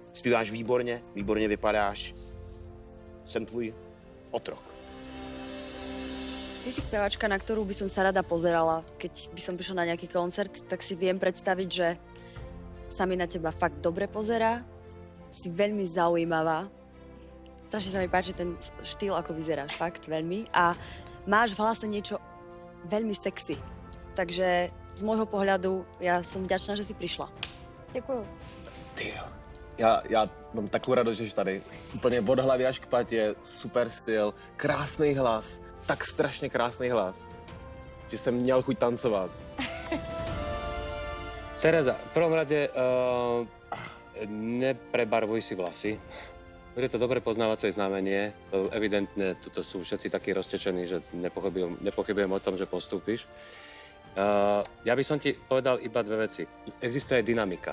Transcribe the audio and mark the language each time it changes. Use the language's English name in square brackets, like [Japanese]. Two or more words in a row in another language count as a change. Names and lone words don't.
[Czech] Zpíváš výborně, výborně vypadáš. Jsem tvůj otrok. [Slovak] Ty si spevačka, na ktorú by som sa rada pozerala. Keď by som prišla na nejaký koncert, tak si viem predstaviť, že sa mi na teba fakt dobre pozerá. Si veľmi zaujímavá. Strašne sa mi páči ten štýl, ako vyzeráš. Fakt veľmi. A máš v hlase niečo veľmi sexy. Takže z môjho pohľadu ja som vďačná, že si prišla. [Czech] Děkuju. Tyjo. Já mám takovou radost, že jsi tady. Úplně od hlavy až k patě, super styl, krásný hlas, tak strašně krásný hlas, že jsem měl chuť tancovat. [Slovak] Tereza, v prvom rade neprebarvuj si vlasy. Bude to dobre poznávacie znamenie. Evidentne tuto sú všetci takí roztečení, že nepochybujem o tom, že postúpiš. Ja by som ti povedal iba dve veci. Existuje dynamika.